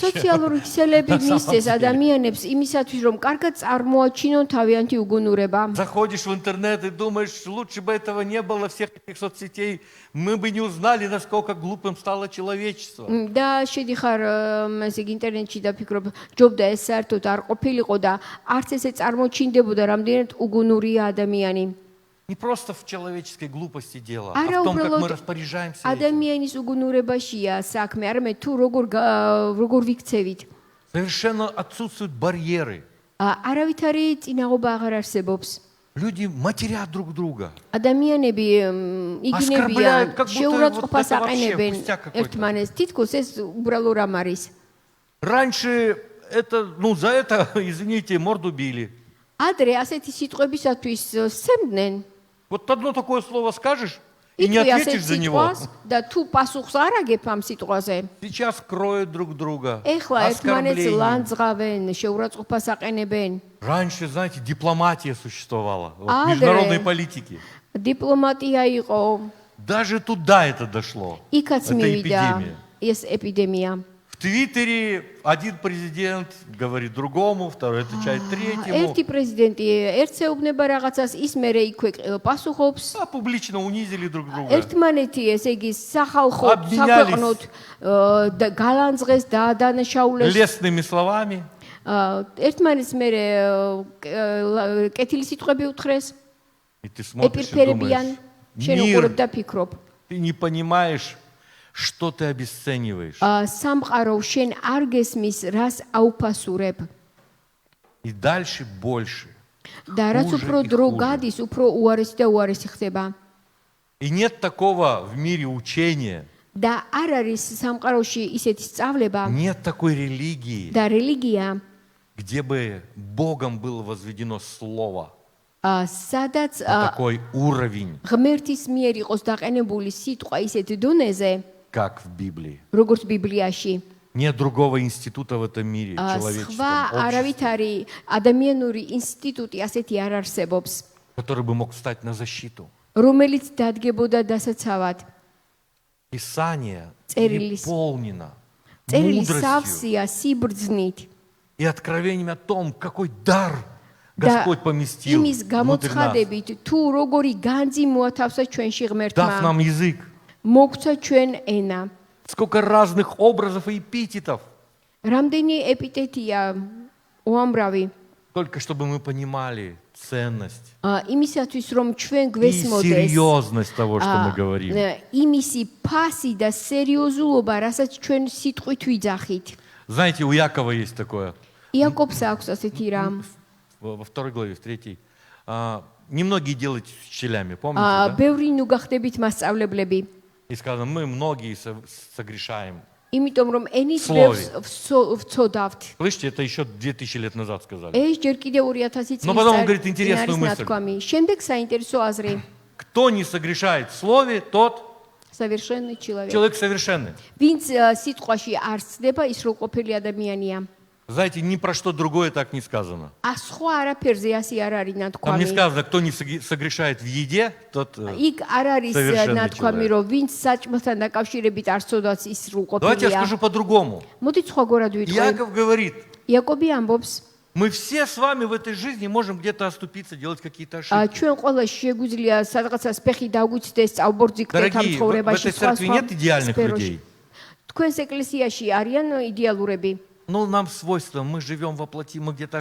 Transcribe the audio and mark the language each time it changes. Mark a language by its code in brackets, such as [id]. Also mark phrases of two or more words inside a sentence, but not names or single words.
[ka] სოციალური ქსელები [ru] На самом [ka] მისცეს [ru] деле. [ka] ადამიანებს იმისათვის, რომ კარგად წარმოაჩინონ თავიანთი უგუნურება. [ru] Заходишь в интернет и думаешь, лучше бы этого не было, всех этих соцсетей, мы бы не узнали, насколько глупым стало человечество. [ka] და შედიხარ ესე იგი ინტერნეტში და ფიქრობ, ჯობდა ეს საერთოდ არ ყოფილიყო და არც ესე წარმოჩინდებოდა, რამდენად უგუნურია ადამიანი. [ru] Не просто в человеческой глупости дело, а [ka] არა [ru] в том, как мы [ka] უბრალოდ [ru] распоряжаемся этим. [ka] ადამიანის უგუნურებაშია საქმე, არამედ თუ როგორ ვიქცევით. [ru] Совершенно отсутствуют барьеры. [ka] არავითარი წინაღობა აღარ არსებობს. [ru] Люди матерят друг друга. [ka] ადამიანები [ru] Оскорбляют, [ka] იგინებიან, [ru] как будто [ka] შეურაცხყოფას [ru] вот это вообще [ka] აყენებენ [ru] пустяк какой-то. [ka] ერთმანეს, თითქოს ეს უბრალო რამ არის. [ru] Раньше это, за это, извините, морду били. [ka] ადრე ასეთი სიტყვებისათვის სცემდნენ. [ru] Вот одно такое слово скажешь, и не [ka] იტყვი [ru] ответишь [ka] ასეთ [ru] за него. [ka] სიტყვას და თუ პასუხს არ აგებ ამ სიტყვაზე, [ru] Сейчас кроют друг друга, [ka] ეხლა ერთმანეთს [ru] оскорбления. [ka] ლანძღავენ, შეურაცხყოფას აყენებენ. [ru] Раньше, знаете, дипломатия существовала, вот, [ka] Адре. [ru] международной политики. [ka] დიპლომატია იყო, [ru] Даже туда это дошло. [ka] იქაც [ru] Это [ka] მივიდა [ru] эпидемия. [ka] ეს ეპიდემია. [ru] В Твиттере один президент говорит другому, второй отвечает третьему. [ka] ერთი პრეზიდენტი ერთეუბნება რაღაცას, ის მერე იქვე პასუხობს. [ru] А публично унизили друг друга. [ka] ერთმანეთი, ესე იგი, სახალხო, [ru] Обменялись. [ka] საქვეყნოდ გალანძღეს, დაადანაშაულეს. [ru] Лестными словами. [ka] ერთმანეთს მერე კეთილი სიტყვები უთხრეს, [ru] И ты смотришь и [ka] ეპირფერებიან, [ru] думаешь, [ka] შენ უყურებ [ru] мир, [ka] და ფიქრობ. [ru] ты не понимаешь, что ты обесцениваешь. [ka] სამყარო შენ არ გესმის, რას აუფასურებ. [ru] И дальше больше. [ka] და რაც [ru] Хуже [ka] უფრო [ru] и [ka] დრო [ru] хуже. [ka] გადის, უფრო უარესი და უარესი ხდება. [ru] И нет такого в мире учения, [ka] და არ არის სამყაროში ისეთი სწავლება [ru] нет такой религии, [ka] და რელიგია, [ru] где бы Богом было возведено Слово [ka] სადაც [ru] на такой уровень, [ka] ღმერთის მიერ იყოს დაყენებული სიტყვა ისეთ დონეზე, [ru] как в Библии. [ka] როგორც ბიბლიაში. [ru] Нет другого института в этом мире, человеческом, [ka] სხვა არავით [ru] обществе, [ka] არის ადამიანური ინსტიტუტი ასეთი არ არსებობს, [ru] который бы мог встать на защиту. [ka] რომელიც დადგებოდა დასაცავად. [ru] Писание [ka] Церилис. [ru] переполнено [ka] წერილი [ru] мудростью [ka] სავსეა სიბრძნით [ru] и откровением о том, какой дар [ka] და [ru] Господь поместил [ka] იმის [ru] внутрь нас, [ka] გამოცხადებით, თუ როგორი განძი მოათავსა ჩვენში [ru] дав [ka] ღმერთმა, [ru] нам язык. [ka] მოგცა ჩვენ ენა. [ru] Сколько разных образов и эпитетов, [ka] რამდენი ეპიტეტია უამრავი, [ru] только чтобы мы понимали ценность [ka] იმისათვის რომ ჩვენ [ru] и [ka] გვესმოდეს [ru] серьезность того, что мы говорим. [ka] იმისი ფასი და სერიოზულობა, რასაც ჩვენ სიტყვით ვიძახით. [ru] Знаете, у Якова есть такое, [ka] იაკობს აქვს асეთი რამ. [ru] во второй главе, в третьей. Немногие делают с учителями, помните, да? [ka] ბევრი ნუ გახდებით მასწავლებლები. [ru] И сказано, мы многие согрешаем. [ka] იმიტომ რომ ენის [ru] Слове. [ka] ბევრს ვცოდავთ. [ru] Слышите, это еще 2000 лет назад сказали. [ka] ეს ჯერ კიდევ 2000 [ru] Но [ka] წლის [ru] потом он [ka] წინ [ru] говорит интересную [ka] არის [ru] мысль. [ka] ნათქვამი. შემდეგ საინტერესო აზრი. [ru] Кто не согрешает в слове, тот совершенный человек. человек совершенный. [ka] ვინც სიტყვაში არ ცდება, ის სრულყოფილი ადამიანია. [ru] Знаете, ни про что другое так не сказано. [ka] სხვა არაფერზე ასე არ არის [ru] Там не [ka] ნათქვამი. [ru] сказано, кто не согрешает в еде, тот... [ka] იქ არ არის [ru] совершенный [ka] ნათქვამი, რომ ვინც საჭმელთან დაკავშირებით არ ცოდავს, ის [ru] Давайте я [ka] სრულყოფილია. [ru] скажу по-другому. [ka] მოდით სხვაგვარად ვიტყვი. [ru] Иаков говорит, [ka] იაკობი ამბობს, [ru] мы все с вами в этой жизни можем где-то оступиться, делать какие-то ошибки. [ka] ჩვენ ყველა შეგვიძლია სადღაცას ფეხი დაგვიცდეს, წავბორძიგდეთ ამ [ru] Дорогие, в [ka] ცხოვრებაში [ru] этой церкви нет идеальных людей. [ka] თქვენს ეკლესიაში არიან идеалურები. [ru] Ну, нам свойственно, мы живем во плоти, мы где-то